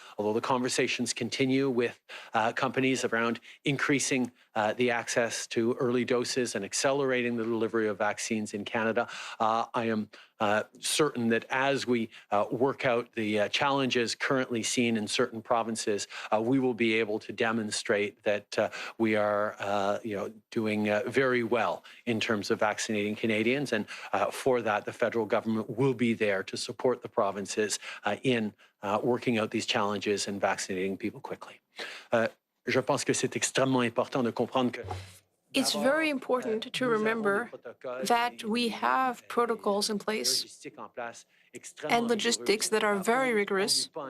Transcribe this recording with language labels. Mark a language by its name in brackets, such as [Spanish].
[English] Although the conversations continue with companies around increasing the access to early doses and accelerating the delivery of vaccines in Canada, I am certain that as we work out the challenges currently seen in certain provinces, we will be able to demonstrate that we are doing very well in terms of vaccinating Canadians. And for that, the federal government will be there to support the provinces in working out these challenges and vaccinating people quickly. [French] Je pense que c'est extrêmement important de comprendre que [English] it's very important to remember that we have protocols in place and logistics that are very rigorous.